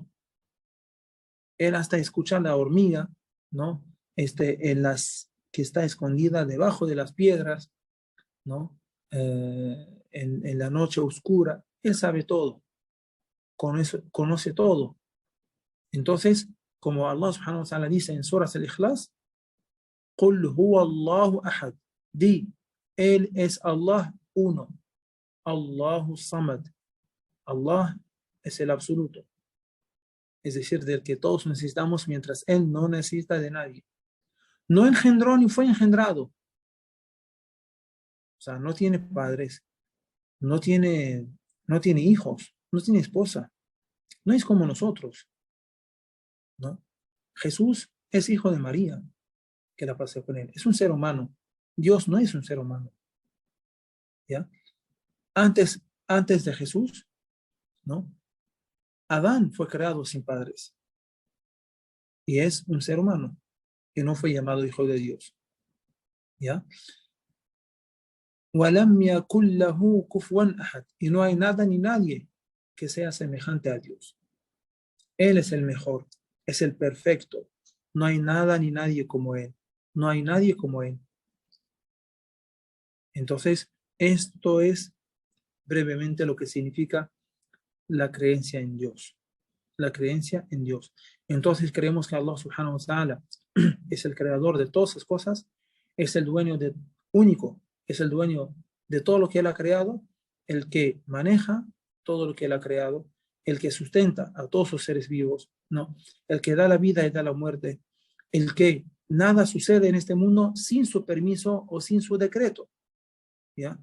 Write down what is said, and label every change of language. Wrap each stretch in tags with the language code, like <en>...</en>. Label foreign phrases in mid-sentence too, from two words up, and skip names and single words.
<es>Él hasta escucha la hormiga, ¿no? Que está escondida debajo de las piedras, ¿no? En la noche oscura, Él sabe todo, conoce todo. Entonces, como</es> <ar>الله سبحانه وتعالى</ar> <es>dice en Surah Al-Ikhlas,</es> <ar>قل هو الله أحد.</ar> <es>Di, Él es Allah uno.</es> <ar>الله الصمد.</ar> <es>Allah es el absoluto. Es decir, del que todos necesitamos mientras Él no necesita de nadie. No engendró ni fue engendrado. O sea, no tiene padres, no tiene hijos, no tiene esposa. No es como nosotros, ¿no? Jesús es hijo de María, que la pasé con Él. Es un ser humano. Dios no es un ser humano. ¿Ya? Antes de Jesús, ¿no? Adán fue creado sin padres y es un ser humano que no fue llamado hijo de Dios. ¿Ya?</es> <ar>وَلَمْ يَكُنْ لَهُ كُفُوًا أَحَدٌ.</ar> <es>Y no hay nada ni nadie que sea semejante a Dios. Él es el mejor, es el perfecto. No hay nada ni nadie como Él. No hay nadie como Él. Entonces, esto es brevemente lo que significa la creencia en Dios. La creencia en Dios. Entonces creemos que</es> <ar>الله سبحانه وتعالى</ar> <es>es el creador de todas las cosas, es el dueño único, es el dueño de todo lo que Él ha creado, el que maneja todo lo que Él ha creado, el que sustenta a todos los seres vivos, ¿no? El que da la vida y da la muerte, el que nada sucede en este mundo sin su permiso o sin su decreto, ¿ya?</es>